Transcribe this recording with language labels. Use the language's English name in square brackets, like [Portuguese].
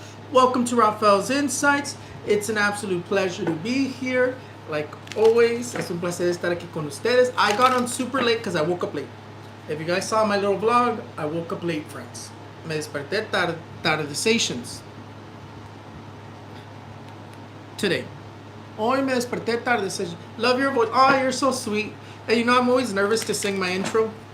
[English] Welcome to Raphael's Insights. It's an absolute pleasure to be here. Like always, [Spanish] es un placer estar aquí con ustedes. [English] I got on super late because I woke up late. If you guys saw my little vlog, I woke up late, friends. [Spanish] Me desperté tardecizations. Today. Hoy me desperté tardecizations. [English] Love your voice. Oh, you're so sweet. Hey, you know, I'm always nervous to sing my intro.